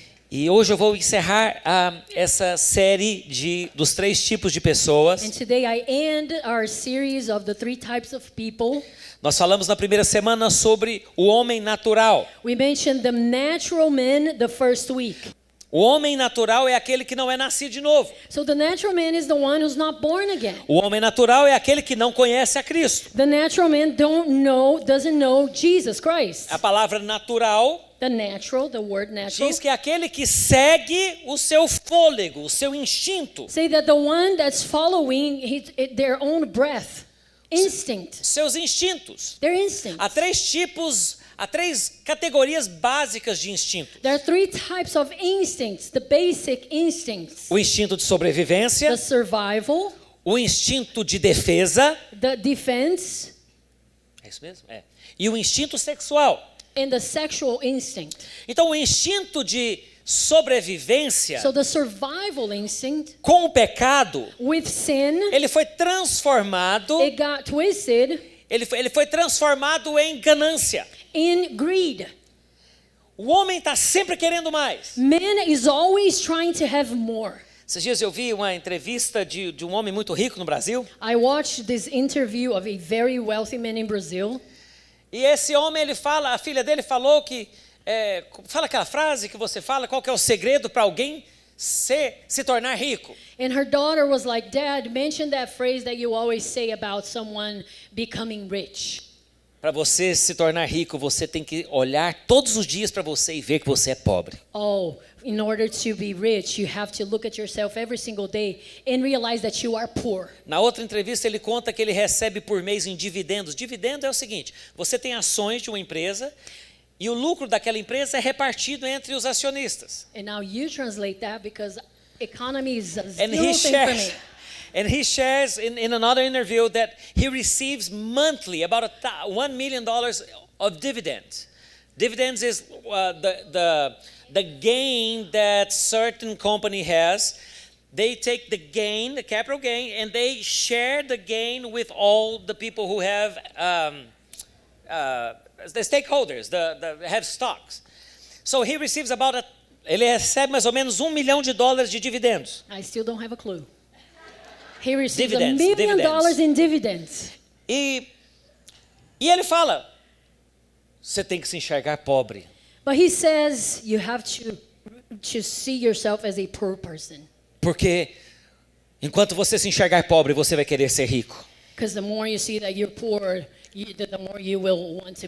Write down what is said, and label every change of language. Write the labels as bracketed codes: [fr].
[pt] E hoje eu vou encerrar essa série dos 3 tipos de pessoas. [en] And today I end our series of the 3 types of people. [pt] Nós falamos na primeira semana sobre o homem natural. [en] We mentioned the natural man the first week. [pt] O homem natural é aquele que não é nascido de novo. [en] So the natural man is the one who's not born again. [pt] O homem natural é aquele que não conhece a Cristo. [en] The natural man doesn't know Jesus Christ. [pt] A palavra natural [en] The word natural. [pt] diz que é aquele que segue o seu fôlego, o seu instinto. [en] Say that the one that's following their own breath, instinct. [pt] Seus instintos. [en] Their instinct. [pt] Há 3 categorias básicas de instinto. [en] There are 3 types of instincts, the basic instincts. [pt] O instinto de sobrevivência, [en] The survival, [pt] o instinto de defesa, [en] the defense, [pt] é isso mesmo? É. E o instinto sexual. [en] and the sexual instinct. [pt] Então o instinto de sobrevivência, [en] So the survival instinct, [pt] com o pecado, [en] with sin, [pt] ele foi transformado, [en] it got twisted [pt] ele foi transformado em ganância. [en] in greed. [pt] O homem está sempre querendo mais. [en] Man is always trying to have more. [pt] Esses dias eu vi uma entrevista de um homem muito rico no Brasil. [en] I watched this interview of a very wealthy man in Brazil. [pt] E esse homem, a filha dele falou que, fala aquela frase que você fala, qual que é o segredo para alguém se tornar rico? [en] And her daughter was like, Dad, mention that phrase that you always say about someone becoming rich. [pt] Para você se tornar rico, você tem que olhar todos os dias para você e ver que você é pobre. [en] Oh, in order to be rich, you have to look at yourself every single day and realize that you are poor. [pt] Na outra entrevista ele conta que ele recebe por mês em dividendos. Dividendo é o seguinte, você tem ações de uma empresa e o lucro daquela empresa é repartido entre os acionistas. [en] And now you translate that because economy is a And little thing for me. he shares in another interview that he receives monthly about $1 million of dividends. Dividends is the gain that certain company has. They take the gain, the capital gain, and they share the gain with all the people who have the stakeholders, the have stocks. So he receives [pt] ele recebe mais ou menos $1 milhão de dividendos. [en] I still don't have a clue. He receives Dividends, $1 million dividends. in dividends. [pt] E ele fala, você tem que se enxergar pobre. [en] But he says you have to see yourself as a poor person. [pt] Porque enquanto você se enxergar pobre, você vai querer ser rico. [en] Because the more you see that you're poor, the more you will want to